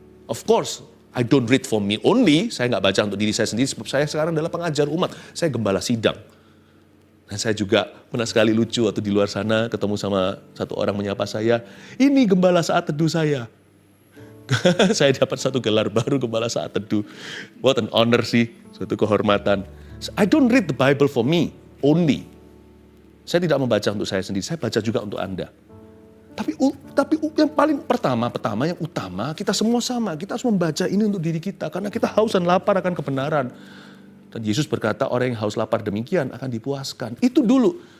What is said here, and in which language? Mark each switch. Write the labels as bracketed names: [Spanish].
[English] Of course, I don't read for me only. [Indonesian] Saya nggak baca untuk diri saya sendiri sebab saya sekarang adalah pengajar umat. Saya gembala sidang. Dan saya juga pernah sekali lucu waktu di luar sana ketemu sama satu orang menyapa saya. Ini gembala saat teduh saya. Saya dapat satu gelar baru gembala saat teduh. [English] What an honor sih, [Indonesian] suatu kehormatan. [English] I don't read the Bible for me only. [Indonesian] Saya tidak membaca untuk saya sendiri, saya baca juga untuk Anda. Tapi yang paling pertama yang utama, kita semua sama. Kita harus membaca ini untuk diri kita. Karena kita haus dan lapar akan kebenaran. Dan Yesus berkata, orang yang haus lapar demikian akan dipuaskan. Itu dulu.